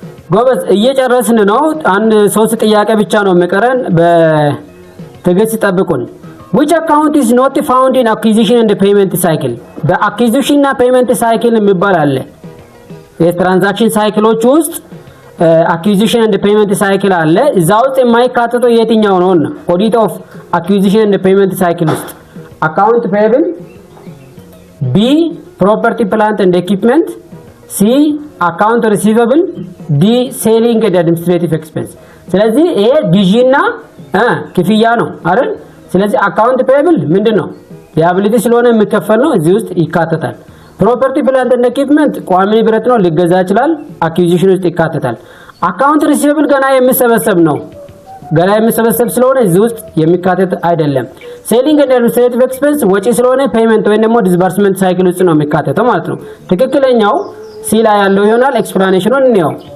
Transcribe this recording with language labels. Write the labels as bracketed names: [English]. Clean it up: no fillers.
[Amharic] ጎበዝ እየጨረስን ነው። አንድ 3 ጥያቄ ብቻ ነው የሚቀረን። በትዕግስት ጠብቁን። [English] which account is not found in acquisition and payment cycle? [Amharic] በአክዊዚሽን እና ፔመንት ሳይክል የሚባል አለ። የትራንዛክሽን ሳይክሎች ውስጥ [English] acquisition and payment cycle [Amharic] አለ። እዛው ውስጥ የማይካተተው የትኛው ነው? [English] ኦዲት ኦፍ acquisition and payment cycle ውስጥ account payable፣ B property plant and equipment፣ C account receivable፣ D selling and administrative expense። [Amharic] ስለዚህ ይሄ ግዢና ክፍያ ነው አይደል? ስለዚህ account payable ምንድነው? liability ስለሆነ የሚከፈል ነው፣ እዚህ ውስጥ ይካተታል። ፕሮፐርቲ ፕላንት እና ኢኩዊፕመንት ቋሚ ንብረት ነው፣ ሊገዛ ይችላል፣ አክዊዚሽን ውስጥ ይካተታል። አካውንት ሪሲቨብል ገና የሚሰበሰብ ነው፣ ገና የሚሰበሰብ ስለሆነ እዚህ ውስጥ የሚካተት አይደለም። ሴሊንግ ኤንድ አድሚኒስትሬቲቭ ኤክስፔንስ ወጪ ስለሆነ ፔመንት ወይ ደግሞ ዲስባርስመንት ሳይክል ውስጥ ነው የሚካተተው ማለት ነው። ትክክለኛው ሲ ላይ ያለው ይሆናል። ኤክስፕላኔሽኑን እንየው።